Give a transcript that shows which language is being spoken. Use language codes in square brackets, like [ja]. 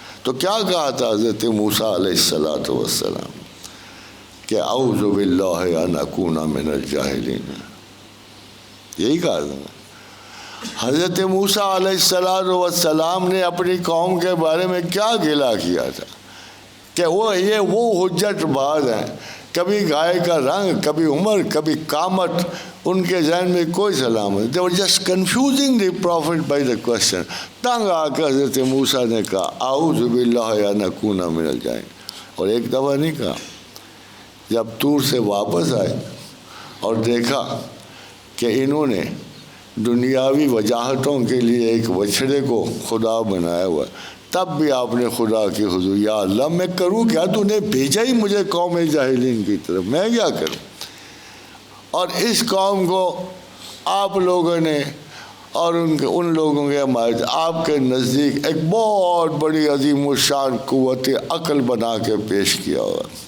[ur] تو کیا کہا تھا حضرت موسیٰ علیہ السلام کہ [ar] اعوذ باللہ ان اکون من الجاہلین. [ur] یہی کہا تھا. حضرت موسیٰ علیہ السلام نے اپنی قوم کے بارے میں کیا گلہ کیا تھا کہ وہ حجت باز ہیں. کبھی گائے کا رنگ، کبھی عمر، کبھی قامت، ان کے ذہن میں کوئی سلامت. [en] they were just confusing the prophet by the question. [ur] تنگ آ کر حضرت موسیٰ نے کہا [ar] اعوذ باللہ ان اکون من الجاہلین. [ur] اور ایک دفعہ نہیں کہا. جب طور سے واپس آئے اور دیکھا کہ انہوں نے دنیاوی وجاہتوں کے لیے ایک بچھڑے کو خدا بنایا ہوا، تب بھی آپ نے خدا کی حضور یا اللہ میں کروں کیا؟ تو نے بھیجا ہی مجھے قوم جاہلین کی طرف، میں کیا کروں؟ اور اس قوم کو آپ لوگوں نے اور ان لوگوں کے ہمارے آپ کے نزدیک ایک بہت بڑی عظیم الشان قوت عقل بنا کے پیش کیا ہوا.